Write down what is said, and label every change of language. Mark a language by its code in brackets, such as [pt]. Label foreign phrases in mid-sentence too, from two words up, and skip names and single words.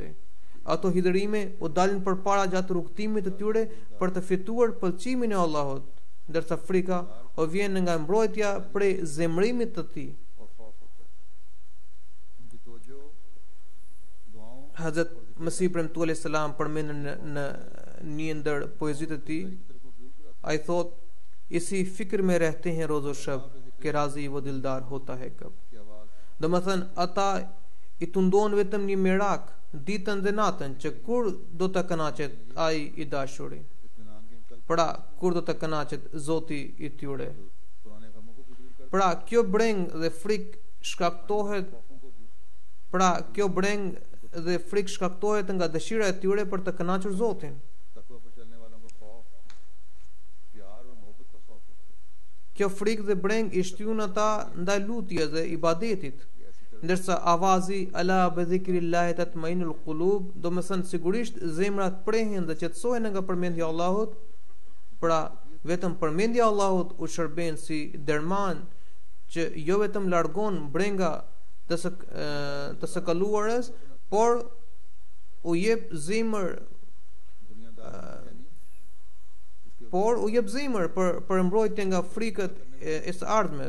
[sq] Ato hidhërime u dalin përpara gjatë rrugtimit të tyre për të fituar pëlqimin e Allahut, ndërsa frika o vjen nga mbrojtja prej zemrimit të tij. Hazrat Mesih premtuar selam përmendën në një ndër poezitë e tij, ai thotë: [ur] اسی فکر میں رہتے ہیں روزو شب کے راضی وہ دلدار ہوتا ہے کب. [sq] Domethënë ata i tundon vetëm një merak ditën dhe natën që kur do të kënaqet ai i dashuri. Pra, kur do të kënaqet Zoti i tyre. Pra, kjo breng dhe frikë shkaktohet nga dëshira e tyre për të kënaqur Zotin. Kjo frikë dhe breng i shtyn ata ndaj lutjes dhe ibadetit, ndërsa avazi [ar] ألا بذكر الله تطمئن القلوب, [sq] do të thënë sigurisht zemrat prehen dhe qetësohen nga përmendja e Allahut. Pra, vetëm përmendja e Allahut u shërben si derman që jo vetëm largon brenga të së kaluarës, por u jep zemër për mbrojtje nga frikët e së ardhmes.